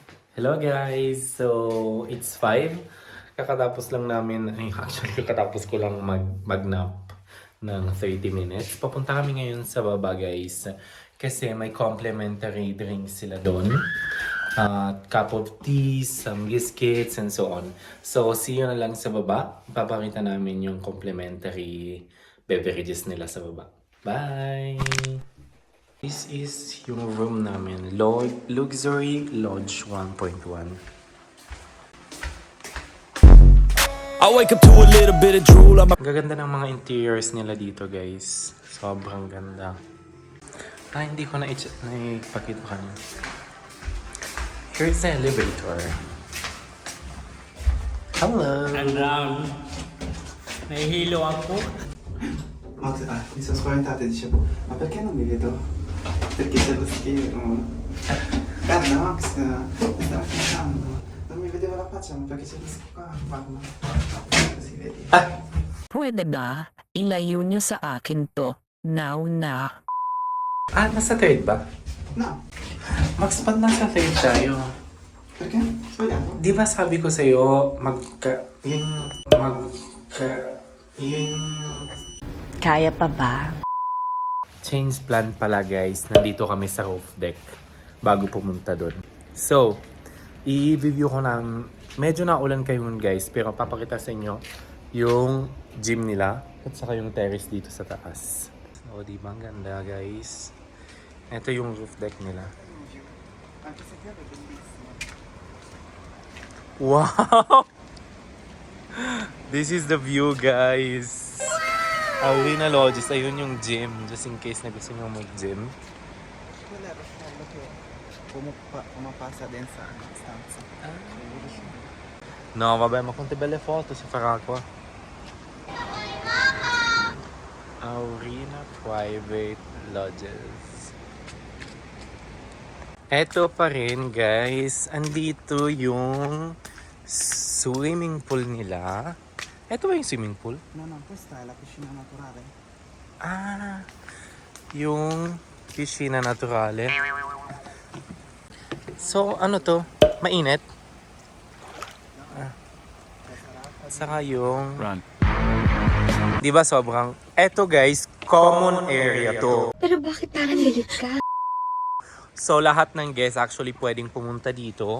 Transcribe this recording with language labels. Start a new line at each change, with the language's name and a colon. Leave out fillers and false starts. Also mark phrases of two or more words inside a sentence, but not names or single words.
English: Hello guys! So, it's 5.
Filipino: Kakatapos lang namin, actually kakatapos ko lang mag-nap ng 30 minutes. Papunta kami ngayon sa baba guys. Kasi may
English: complimentary drinks
Filipino: sila doon.
English: Cup of tea, some biscuits, and so on.
Filipino: So,
English: see you
Filipino: na lang sa baba. Papakita namin yung
English: complimentary beverages
Filipino: nila sa baba.
English: Bye! This is
Filipino: yung room namin.
English: Luxury Lodge 1.1. I wake up to a little bit of drool on my
Filipino: Ang gaganda ng mga interiors nila dito guys. Sobrang ganda. Hindi ko naipakita kanina.
English: Here's the elevator. Hello!
Filipino: Nahihilo ako.
Italian: Max, mi sono spaventato e dicevo, ma perché non mi vedo? Perché c'è lo schermo. Guarda Max, mi stava cantando. Non mi vedevo la faccia, ma perché c'è lo schermo qua, guarda. Così vedi.
Filipino: Pwede ba? Ilayo niyo sa akin to. Now na. Nasa third ba?
Italian: No,
Filipino: Max, ba't nasa third tayo?
Italian: perché? Sbagliato?
Filipino: Di ba sabi ko sa'yo, Kaya pa ba? change plan pala guys. Nandito kami sa
English: roof deck
Filipino: bago pumunta doon. So, i-review ko na, medyo naulan kayo guys, pero papakita sa inyo yung gym nila at saka yung terrace dito sa taas. So, di ba ang ganda guys? Ito yung
English: roof deck
Filipino: nila.
Italian: Anche se piove è bellissimo.
English: Wow! This is the view guys. Arena Lodges,
Filipino: ayun yung gym.
English: Just in case
Filipino: na gusto nyo mag-gym.
Italian: Quello è il ruscello che passa dentro la stanza. No, vabbè, ma quante belle foto si farà qua. Arena Private Lodges.
Filipino: Eto pa rin guys, andito yung swimming pool nila. Eto ba yung swimming pool?
Italian: No, questa è la piscina naturale.
Filipino: Yung
Italian: piscina naturale.
Filipino: So, ano to? Mainit? Saka yung... Di ba sobrang... Eto guys, common area to. Pero bakit parang galit ka? So, lahat ng guests actually pwedeng pumunta dito.